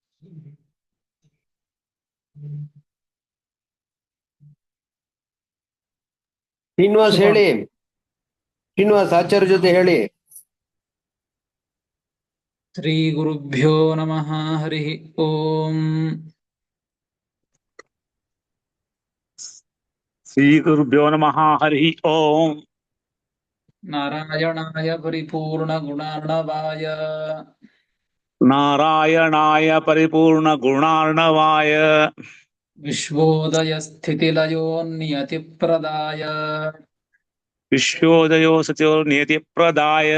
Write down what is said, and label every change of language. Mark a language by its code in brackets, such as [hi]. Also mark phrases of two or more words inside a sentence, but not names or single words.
[kn] ಶ್ರೀನಿವಾಸ್ ಹೇಳಿ. ಶ್ರೀನಿವಾಸ್ ಆಚಾರ್ಯ ಜೊತೆ ಹೇಳಿ. [sa] ಶ್ರೀ ಗುರುಭ್ಯೋ ನಮಃ. ಹರಿ ಓಂ. ಶ್ರೀ ಗುರುಭ್ಯೋ ನಮಃ. ಹರಿ ಓಂ. ನಾರಾಯಣಾಯ ಪರಿಪೂರ್ಣ ಗುಣಾರ್ಣವಾಯ ನಾರಾಯಣಾಯ ಪರಿಪೂರ್ಣ ಗುಣಾರ್ಣವಾಯ ವಿಶ್ವೋದಯ ಸ್ಥಿತಿಲಯೋ ನಿಯತಿ ಪ್ರದಾಯ ವಿಶ್ವೋದಯೋ ಸತ್ಯೋ ನಿಯತಿ ಪ್ರದಾಯ